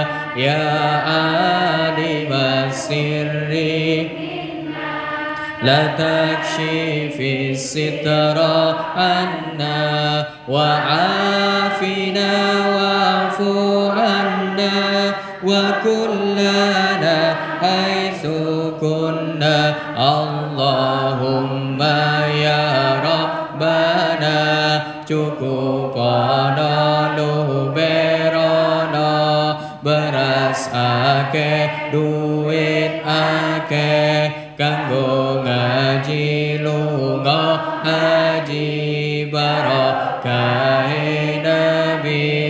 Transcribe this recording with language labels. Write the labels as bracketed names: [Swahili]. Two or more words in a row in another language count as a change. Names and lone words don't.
[Arabic] يا عالم السر لا تكشف الستر عنا وعافنا واعف عنا وكلنا حيث كنا اللهم يا ربنا, [Javanese] cukupono luberono, beras akeh duit akeh, kanggo ngaji lunga haji, barakahe nabi